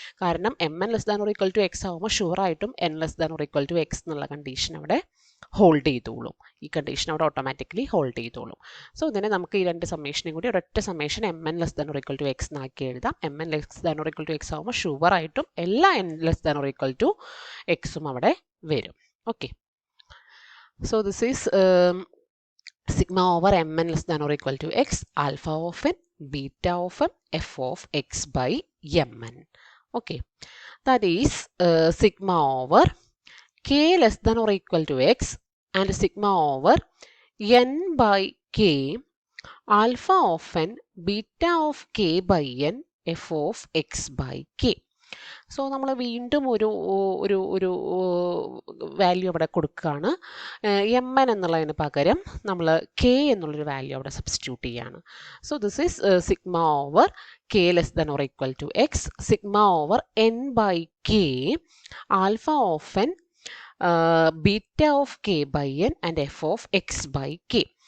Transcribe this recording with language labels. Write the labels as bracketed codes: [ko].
[ml] കാരണം mn less than or equal to X ആകുമ്പോൾ ഷുവറായിട്ടും n less than or equal to X എന്നുള്ള condition അവിടെ hold ചെയ്തോളും. ഈ കണ്ടീഷൻ അവിടെ ഓട്ടോമാറ്റിക്കലി ഹോൾഡ് ചെയ്തോളും. സോ ഇതിനെ നമുക്ക് ഈ 2 സമ്മേഷനും കൂടി ഒരൊറ്റ summation mn less than or equal to X എന്നാക്കി എഴുതാം. mn less than or equal to X ആകുമ്പോൾ ഷുവറായിട്ടും എല്ലാ n less than or equal to എക്സും അവിടെ വരും. [en] Okay, so this is sigma over mn less than or equal to x alpha of n beta of m f of x by mn. Okay, that is sigma over k less than or equal to x and sigma over n by k alpha of n beta of k by n f of x by k. [ml] So നമ്മൾ വീണ്ടും ഒരു ഒരു ഒരു value അവിടെ കൊടുക്കുകയാണ്. M N എന്നുള്ളതിന് പകരം നമ്മൾ കെ എന്നുള്ളൊരു വാല്യൂ അവിടെ സബ്സ്റ്റിറ്റ്യൂട്ട് ചെയ്യുകയാണ്. [en] So this is sigma over k less than or equal to x sigma over n by k alpha of n beta of k by n and f of x by k.